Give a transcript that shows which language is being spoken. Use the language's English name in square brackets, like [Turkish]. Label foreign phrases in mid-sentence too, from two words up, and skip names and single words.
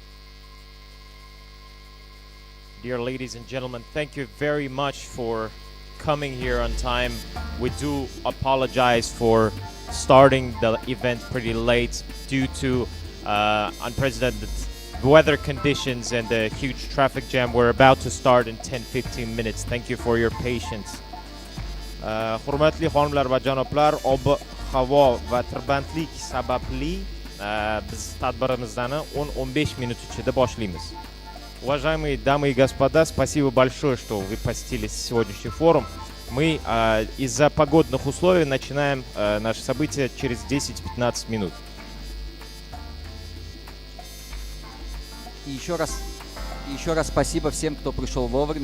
[English] Dear ladies and gentlemen, thank you very much for coming here on time. We do apologize for starting the event pretty late due to unprecedented weather conditions and a huge traffic jam. We're about to start in 10-15 minutes. Thank you for your patience. [Uzbek] Hurmatli xonimlar va janoblar, ob-havo va tirbandlik sababli biz tadbirimizni 10-15 minut ichida boshlaymiz. [Russian] Уважаемые дамы и господа, спасибо большое, что вы посетили сегодняшний форум. Мы из-за погодных условий начинаем наше событие через 10-15 минут. И еще раз спасибо всем, кто пришел вовремя.